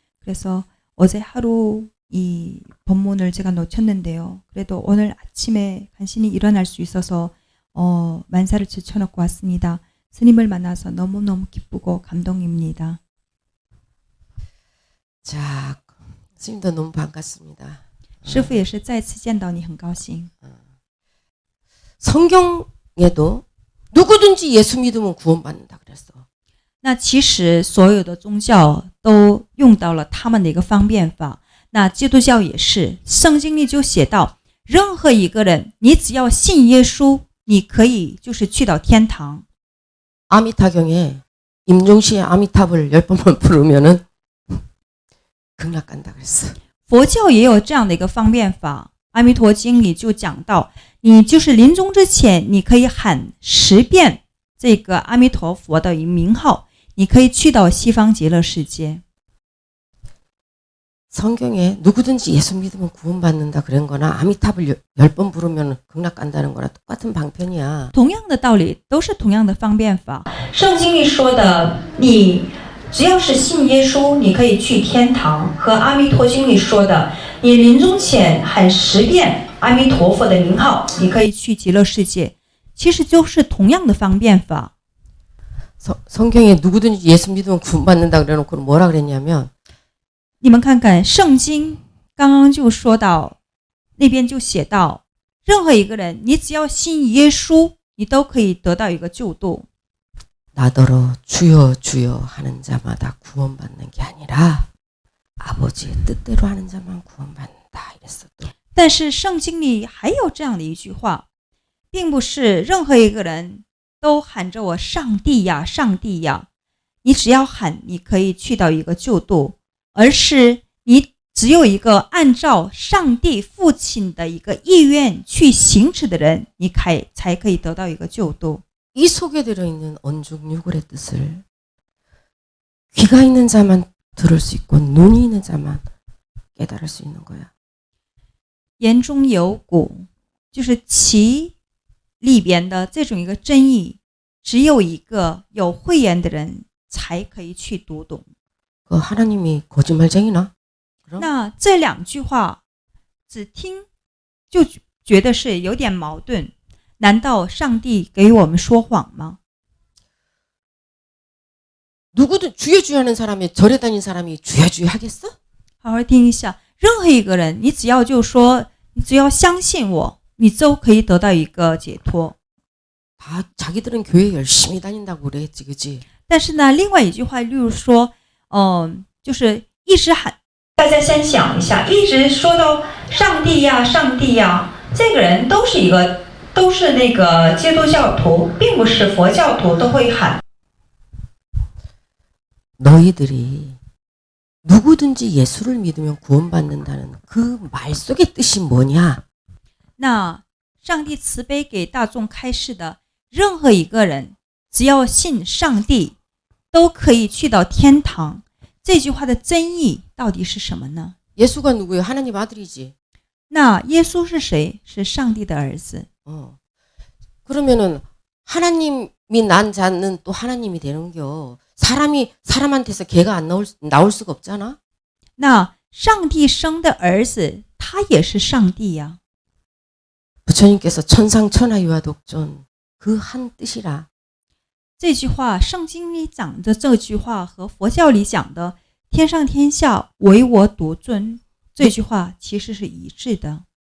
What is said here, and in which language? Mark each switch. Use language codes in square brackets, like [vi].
[ko] 그래서 어제 하루 이 법문을 제가 놓쳤는데요. 그래도 오늘 아침에 간신히 일어날 수 있어서 만사를 제쳐놓고 왔습니다. 스님을 만나서 너무너무 기쁘고 감동입니다. 자, 스님도 너무 반갑습니다. [zh] 师父也是再次见到你很高兴. [ko] 성경에도 누구든지 예수 믿으면 구원받는다 그랬어. [zh] 那其实所有的宗教都用到了他们的一个方便法，那基督教也是，圣经里就写到，任何一个人，你只要信耶稣，你可以就是去到天堂。 [ko] 아미타경에 임종시에 아미탑을 10번만 부르면은 극락 간다 그랬어. [zh] 佛教也有这样的一个方便法，《阿弥陀经》里就讲到，你就是临终之前，你可以喊10遍这个阿弥陀佛的名号，你可以去到西方极乐世界。 성경에 누구든지 예수 믿으면 구원받는다 그런 거나 아미탑을 10번 부르면 극락 간다는 거랑 똑같은 방편이야. 同样的道理，都是同样的方便法。圣经里说的，你只要是信耶稣，你可以去天堂；和阿弥陀经里说的，你临终前喊10遍阿弥陀佛的名号，你可以去极乐世界。其实就是同样的方便法。 [ko] 성경에 누구든지 예수 믿으면 구원받는다 그래놓고 뭐라 그랬냐면 [zh] 你们看看圣经刚刚就说到，那边就写到，任何一个人，你只要信耶稣，你都可以得到一个救度。 [ko] 나더러 주여 주여 하는 자마다 구원받는 게 아니라 아버지의 뜻대로 하는 자만 구원받는다 이랬어 또. [zh] 但是圣经里还有这样的一句话，并不是任何一个人都喊着我上帝呀上帝呀，你只要喊，你可以去到一个救度。而是你只有一个按照上帝父亲的一个意愿去行持的人，你才可以得到一个救度。 [ko] 이 속에 들어있는 언중유골의 뜻을 귀가 있는 자만 들을 수 있고 눈이 있는 자만 깨달을 수 있는 거야. [zh] 言中有骨，就是其里边的这种一个真意，只有一个有慧眼的人才可以去读懂。 [ko] 그 하나님이 거짓말쟁이나? [zh] 那这两句话只听就觉得是有点矛盾，难道上帝给我们说谎吗？ [ko] 누구든 주여 주여 하는 사람이 절에 다닌 사람이 주여 주여 하겠어? [zh] 好好听一下，任何一个人，你只要就说，你只要相信我，你都可以得到一个解脱。 [ko] 다 자기들은 교회 열심히 다닌다고 그랬지, 그지? [zh] 但是呢，另外一句话，例如说，就是一直喊大家先想一下，一直说到上帝呀，上帝呀，这个人都是那个基督教徒，并不是佛教徒都会喊。 [ko] 너희들이 누구든지 예수를 믿으면 구원받는다는 그 말 속의 뜻이 뭐냐? [zh] 那上帝慈悲给大众开示的，任何一个人只要信上帝，都可以去到天堂。这句话的真意到底是什么呢？ [ko] 예수가 누구예요? 하나님 아들이지. [zh] 那耶稣是谁？是上帝的儿子。 [ko] 그러면은 하나님이 난 자는 또 하나님이 되는겨. 사람이 사람한테서 개가 안 나올 수가 없잖아. [zh] 那上帝生的儿子，他也是上帝呀。 [ko] 부처님께서 천상천하유아독존 그 한 뜻이라. [zh] 这句话，圣经里讲的这句话和佛教里讲的“天上天下唯我独尊”这句话其实是一致的。